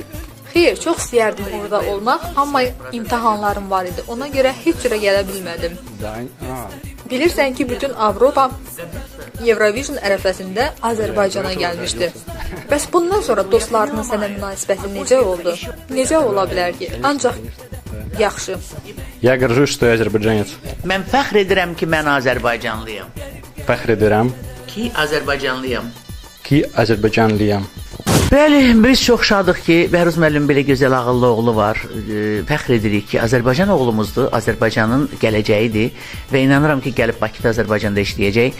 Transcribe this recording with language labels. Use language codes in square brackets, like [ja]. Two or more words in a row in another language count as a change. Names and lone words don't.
[az] Xeyr, çox istəyərdim orada olmaq, amma imtahanlarım var idi. Ona görə heç cürə gələ bilmədim. Bilirsən ki, bütün Avropa Eurovision ərəfəsində Azərbaycana gəlmişdi. Bəs bundan sonra dostlarının sənə münasibəti necə oldu? Necə ola bilər ki? Ancaq yaxşı. [ru] Я горжусь, что я азербайджанец. [az] Mən fəxr edirəm ki, mən Azərbaycanlıyam. Fəxr edirəm Ki, Azərbaycanlıyam. ki, Azərbaycanlıyam. Bəli, biz çox şadıq ki, Bəhruz müəllim belə gözəl ağıllı oğlu var. Fəxr edirik ki, Azərbaycan oğlumuzdur, Azərbaycanın gələcəyidir və inanıram ki, gəlib Bakıda Azərbaycanda işləyəcək.